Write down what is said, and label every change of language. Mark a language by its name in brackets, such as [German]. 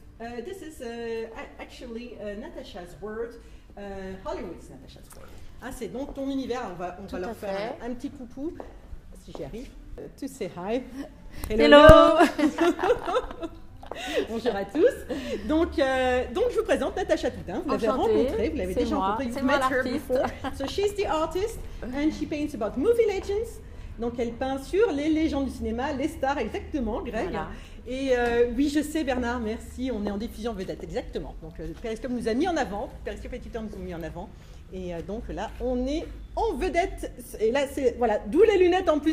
[English] This is actually Natasha's word. Hollywood's Natasha's word. [French] Ah, c'est donc ton univers. On va leur faire un petit coucou, si j'y arrive. [English] To say hi. Hello. [French] Bonjour à tous. Donc, je vous présente Natacha Toutain. Vous l'avez rencontrée, vous l'avez déjà rencontrée. [English] You've met her before. So she's the artist and she paints about movie legends. [French] Donc elle peint sur les légendes du cinéma, les stars, exactement, Greg. Voilà. Et oui, je sais Bernard, merci. On est en diffusion vedette, exactement. Donc Periscope nous a mis en avant, Periscope et Twitter nous ont mis en avant. Et donc là, on est en vedette. Et là, c'est voilà, d'où les lunettes en plus.